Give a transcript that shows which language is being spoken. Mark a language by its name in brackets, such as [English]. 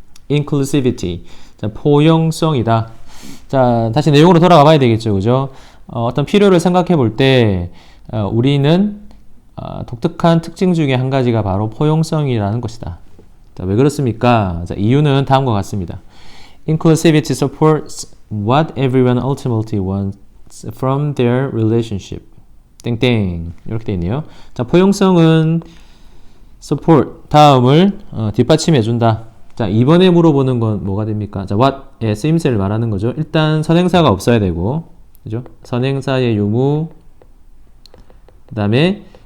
[Korean] inclusivity. 자, 포용성이다. 자, 다시 내용으로 돌아가 봐야 되겠죠. 그죠? 어떤 필요를 생각해 볼 때 우리는 독특한 특징 중에 한 가지가 바로 포용성이라는 것이다. 자, 왜 그렇습니까? 자, 이유는 다음과 같습니다. [English] Inclusivity supports what everyone ultimately wants from their relationship. [Korean] 땡땡 이렇게 되어 있네요. 자, 포용성은 support 다음을 뒷받침해 준다. 자, 이번에 물어보는 건 뭐가 됩니까? 자, what의 쓰임새를 말하는 거죠. 일단 선행사가 없어야 되고, 그죠? 선행사의 유무, 그 다음에